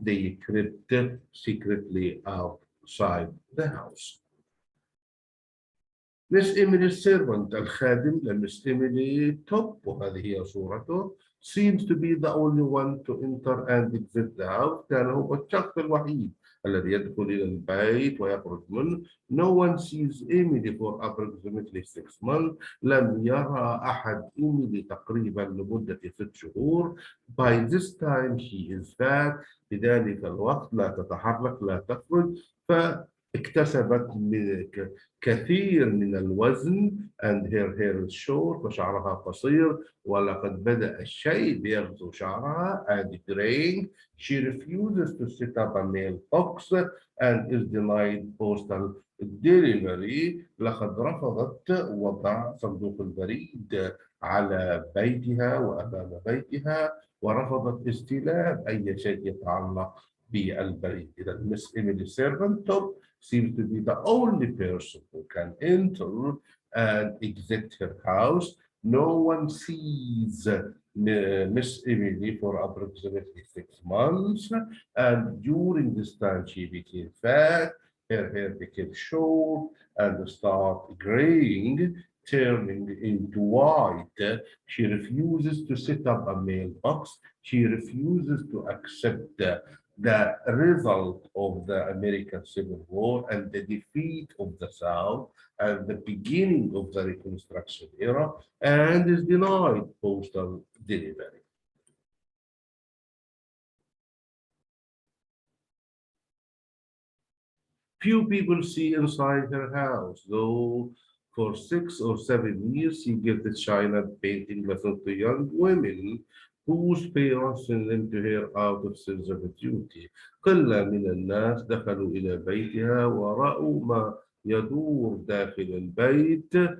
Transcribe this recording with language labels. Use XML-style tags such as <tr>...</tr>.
<en>They crept secretly outside the house. Miss Emily servant</en> <ar>الخادم لمس</ar> <en>Emily top</en> <ar>وهذه هي صورته</ar> <en>seems to be the only one to enter and exit the house.</en> <ar>كان هو الشخص الوحيد الذي يدخل إلى البيت ويخرج منه.</ar> <en>No one sees Emily for approximately 6 months.</en> <ar>لم يرى أحد إيميلي تقريبا لمدة 6 شهور.</ar> <en>By this time she is fat.</en> <ar>في ذلك الوقت لا تتحرك لا تخرج، فاكتسبت كثير من الوزن</ar> <en>and her hair is short</en> <ar>وشعرها قصير، ولقد بدأ الشيء يغزو شعرها</ar> <en>and graying. She refuses to set up a mailbox and is denied postal delivery.</en> <ar>لقد رفضت وضع صندوق البريد على بيتها وأمام بيتها، ورفضت استلام أي شيء يتعلق بالبريد.</ar> <en>إذا Miss Emily Servantop seems to be the only person who can enter and exit her house. No one sees Miss Emily for approximately 6 months, and during this time she became fat, her hair became short and started graying, turning into white. She refuses to set up a mailbox. She refuses to accept the result of the American Civil War and the defeat of the South and the beginning of the Reconstruction era, and is denied postal delivery. Few people see inside her house, though for 6 or 7 years she gives the China painting lessons to young women whose parents send them to her out of sense of duty.</en> <ar>قلة من الناس دخلوا إلى بيتها ورأوا ما يدور داخل البيت.</ar>